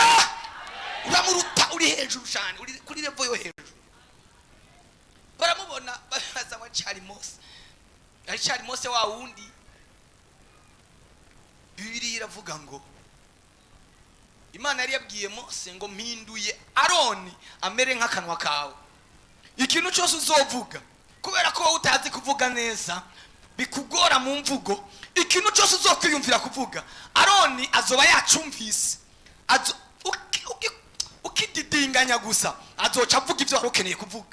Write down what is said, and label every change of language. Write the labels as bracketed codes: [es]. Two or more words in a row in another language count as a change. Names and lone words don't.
[rn] Uramuruta, uri hejuru cyane, uri kuri level yo hejuru. Baramubona baza wacari Mose. Aricari Mose wa wundi Bibiliya iravuga ngo Imana yari yabwiye Mose ngo mpinduye Aroni amere nk'akanwa kawe. Ikintu cyose uzovuga kubera ko utazi kuvuga neza bikugora mu mvugo, ikintu cyose uzokwiyumvira kuvuga Aroni azoba yacumvise. Ukididinganya gusa azoca avuga ibyo warukeneye kuvuga.